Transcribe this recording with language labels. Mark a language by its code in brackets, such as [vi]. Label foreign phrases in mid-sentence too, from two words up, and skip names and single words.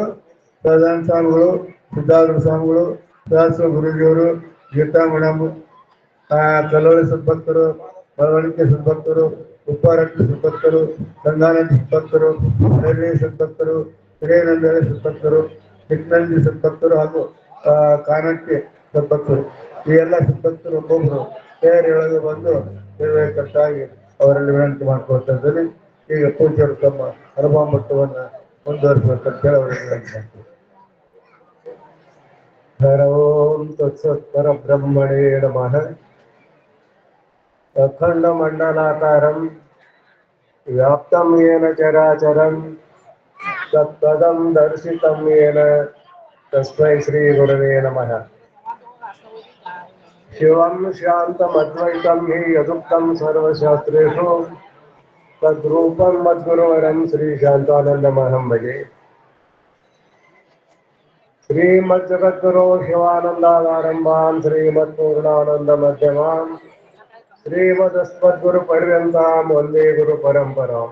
[kn] ಪ್ರಧಾನ ಸ್ವಾಮಿಗಳು, ಸಿದ್ಧಾರೂಢ ಸ್ವಾಮಿಗಳು, ಸಹಸ್ರ ಗುರುಜಿಯವರು, ಗೀತಾ ಮೇಡಮ್, ಕಲ್ಲೋಳಿ ಸದ್ಭಕ್ತರು, ಮಳವಣಿಕೆ ಸದ್ಭಕ್ತರು, ಉಪ್ಪಾರಟ್ಟಿ ಸದ್ಭಕ್ತರು, ಸಂಗಾನಂದ ಸದ್ಭಕ್ತರು, ಹರಳಿ ಸದ್ಭಕ್ತರು, ಹಿರೇನಂದನ ಸದ್ಭಕ್ತರು, ಚಿಕ್ಕನಂದಿ ಸದ್ಭಕ್ತರು ಹಾಗೂ ಕಾನಟ್ಟಿ ಸದ್ಭಕ್ತರು, ಈ ಎಲ್ಲ ಸದ್ಭಕ್ತರು ಒಬ್ಬೊಬ್ಬರು ತಯಾರಿಯೊಳಗೆ ಬಂದು ನಿರ್ವಹಿಕಟ್ಟಾಗಿ ಅವರಲ್ಲಿ ವಿನಂತಿ ಮಾಡ್ಕೊಳ್ತಾ ಇದ್ದಾರೆ. ಈಗ ಪೂಜ್ಯರು ತಮ್ಮ ಅನುಭವ ಮಟ್ಟವನ್ನು ಮುಂದುವರಿಸಬೇಕಂತ ಹೇಳಿ ಅವರಿಗೆ ವಿನಂತಿ ಮಾಡ್ತಾರೆ. [sa] ಓಂ ತತ್ಸತ್ ಪರಬ್ರಹ್ಮಣೇ ನಮಃ. ಅಖಂಡ ಮಂಡಲಾಕಾರಂ ವ್ಯಾಪ್ತಂ ಯೇನ ಚರಾಚರಂ ತತ್ಪದಂ ದರ್ಶಿತಂ ಯೇನ ತಸ್ಮೈ ಶ್ರೀ ಗುರವೇ ನಮಃ. ಶಿವಂ ಶಾಂತಮದ್ವೈತಂ ಹಿ ಯದುಕ್ತಂ ಸರ್ವಶಾಸ್ತ್ರೇಷು ತದ್ರೂಪಂ ಮದ್ಗುರುವರಂ ಶ್ರೀ ಶಾಂತಾನಂದಮಹಂ ಭಜೆ. ಶ್ರೀಮಜ್ಜಗದ್ಗುರೋ ಶಿವಾನಂದಾದಾರಂಭಾಂ ಶ್ರೀಮತ್ಪೂರ್ಣಾನಂದ ಮಧ್ಯಮಾಂ ಶ್ರೀಮದಸ್ಮದ್ಗುರು ಪರ್ಯಂತಾಂ ವಂದೇ ಗುರು ಪರಂಪರಾಂ.